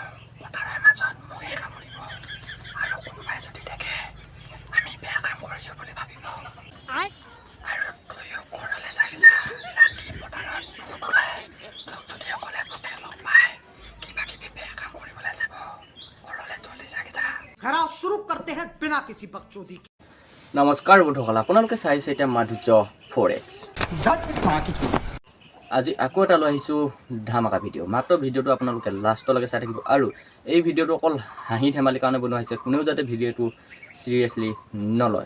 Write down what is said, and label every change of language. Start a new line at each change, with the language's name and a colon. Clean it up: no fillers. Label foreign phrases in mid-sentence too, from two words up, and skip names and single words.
Assamese: পথাৰৰ মাজত মহে কামুৰিব আৰু কোনোবাই যদি দেখে আমি বেয়া কাম কৰিছো বুলি ভাবিব। আৰু তইও ঘৰলৈ যাই যা। ৰাতি পথাৰত ভূত ওলাই। তোক যদি অকলে ভূতে লগ পায় কিবা কিবি বেয়া কাম কৰিবলৈ যাব। ঘৰলৈ জলদি যাই যা।
Hindi: खराब शुरू करते हैं बिना किसी बकचोदी के।
Assamese: নমস্কাৰ বন্ধুসকল, আপোনালোকে চাইছে এতিয়া মাধুৰ্য 4X। আজি আকৌ এটা লৈ আহিছোঁ ধামাকা ভিডিঅ'। মাত্ৰ ভিডিঅ'টো আপোনালোকে লাষ্টলৈকে চাই থাকিব। আৰু এই ভিডিঅ'টো অকল হাঁহি ধেমালিৰ কাৰণে বনোৱা হৈছে, কোনেও যাতে ভিডিঅ'টো চিৰিয়াছলি নলয়।